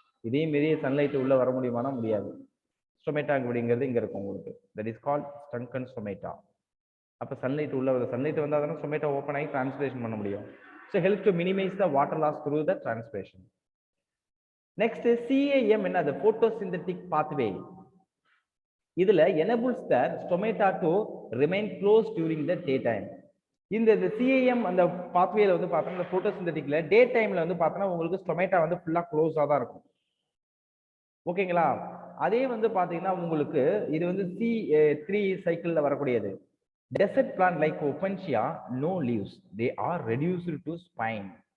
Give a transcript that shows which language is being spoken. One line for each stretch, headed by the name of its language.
Tamil: இதையும் மீறி சன்லைட் உள்ள வர முடியுமானா முடியாது. ஸ்டொமேட்டா அப்படிங்கிறது இங்க இருக்கும் உங்களுக்கு.
English: That is called sunken stomata.
Tamil: அப்போ சன்லைட் உள்ள வருது, சன்லைட் வந்தால் தானே ஸ்டொமேட்டோ ஓப்பன் ஆகி டிரான்ஸ்பிரேஷன் பண்ண முடியும்.
English: So help to minimise the water loss through the transpiration. Next CAM என்னது? Photosynthetic pathway.
Tamil: இதுல
English: enables the stomata to remain closed during the daytime.
Tamil: இந்த CAM அந்த பாத்வேல வந்து பார்த்தோம்னா இந்த போட்டோசிந்தட்டிக்ல டே டைம்ல வந்து பார்த்தோம்னா உங்களுக்கு ஸ்டொமேட்டா வந்து ஃபுல்லா க்ளோஸா தான் இருக்கும். ஓகேங்களா? அதே வந்து பாத்தீங்கன்னா உங்களுக்கு இது வந்து C3 சைக்கிள்ல வரக்கூடியது.
English: Desert plant like Opuntia no leaves, they are reduced to spine.